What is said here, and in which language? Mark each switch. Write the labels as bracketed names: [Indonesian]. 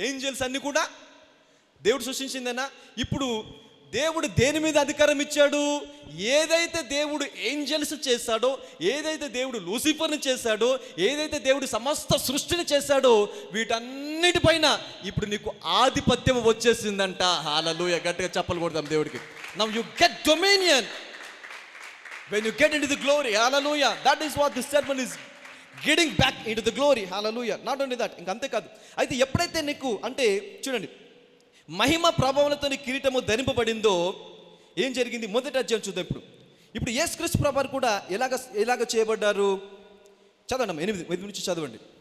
[Telugu] Angeles అన్ని కూడా దేవుడు సృష్టించిందేనా? ఇప్పుడు దేవుడు దేని మీద అధికారం ఇచ్చాడు? ఏదైతే దేవుడు ఏంజెల్స్ చేశాడో, ఏదైతే దేవుడు లూసిఫర్ని చేశాడో, ఏదైతే దేవుడు సమస్త సృష్టిని చేశాడో వీటన్నిటిపైన ఇప్పుడు నీకు ఆధిపత్యం వచ్చేసిందంట. హల్లెలూయా. గట్టిగా చప్పలు కొడదాం దేవుడికి. [English] Now you get dominion when you get into the glory. Hallelujah. That is what this sermon is getting back into the glory. Hallelujah. Not only that, [Telugu] ఇంక అంతే కాదు. అయితే ఎప్పుడైతే నీకు అంటే చూడండి మహిమ ప్రభావంతో నీ కిరీటము ధరింపబడిందో ఏం జరిగింది? మొదటి అధ్యాయం చూద్దాం. ఇప్పుడు యేసుక్రీస్తు ప్రభువారు కూడా ఎలాగ చేయబడ్డారు? చదవండి. 8 నుంచి చదవండి.